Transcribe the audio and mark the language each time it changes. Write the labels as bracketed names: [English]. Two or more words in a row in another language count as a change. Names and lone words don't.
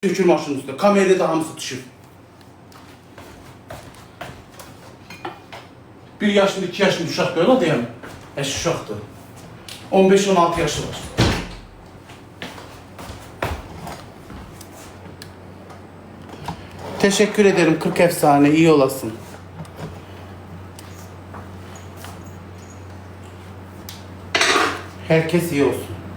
[Azerbaijani] Tökür maşının üstüne. Kamerada da hamısı düşür. 1 yaşında, 2 yaşında uşaq görüyorlar deyəm. Uşaqdır. 15-16 yaşı var. [Turkish] Teşekkür ederim 40 efsane. İyi olasın. Herkes iyi olsun.